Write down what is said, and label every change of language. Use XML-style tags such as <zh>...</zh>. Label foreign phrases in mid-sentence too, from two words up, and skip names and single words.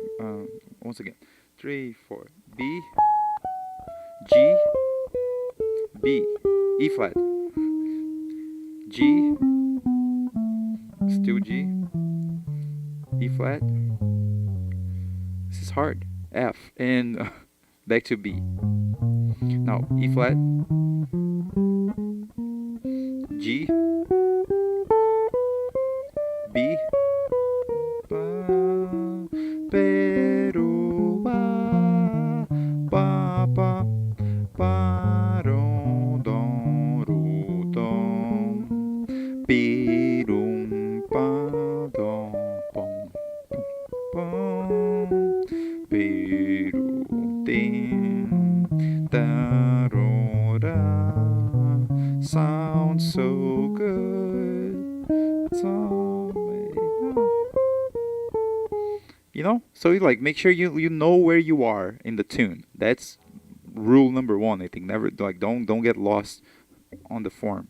<en>Once again, 3, 4, B, G, B, E flat, G, still G, E flat. This is hard. F and back to B. Now E flat, G, B, ba, pero, ba, ba, ba, ba, ro, do, ru, do, bi, rum, ba, do, bum, bum, bi, ru, din, da, ro, da. Sounds so good. It's all so you like make sure you know where you are in the tune. That's rule number one. I think never like don't get lost on the form.</en>